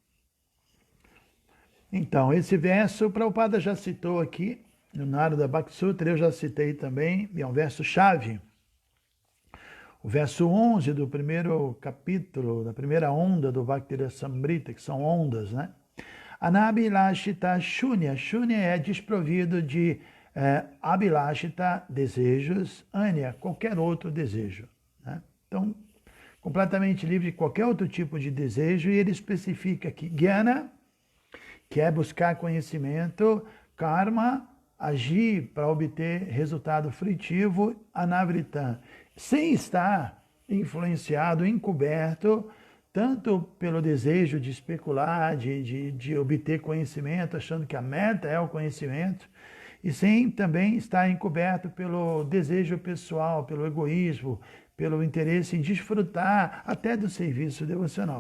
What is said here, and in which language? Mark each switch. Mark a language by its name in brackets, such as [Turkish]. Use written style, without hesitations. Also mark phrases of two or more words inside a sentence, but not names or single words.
[Portuguese] Então, esse verso, o Prabhupada já citou aqui, no Narada Bhakti Sutra, eu já citei também, e é um verso-chave. O verso 11 do primeiro capítulo, da primeira onda do Bhakti Rasamrita, que são ondas, né? [Sanskrit] Anabilashita Shunya. [Portuguese] Shunya é desprovido de Abhilashita, desejos, Anya, qualquer outro desejo. Né? Então, completamente livre de qualquer outro tipo de desejo, e ele especifica que Jnana, que é buscar conhecimento, Karma, agir para obter resultado frutivo, Anavritam, sem estar influenciado, encoberto, tanto pelo desejo de especular, de obter conhecimento, achando que a meta é o conhecimento, e sem também estar encoberto pelo desejo pessoal, pelo egoísmo, pelo interesse em desfrutar até do serviço devocional.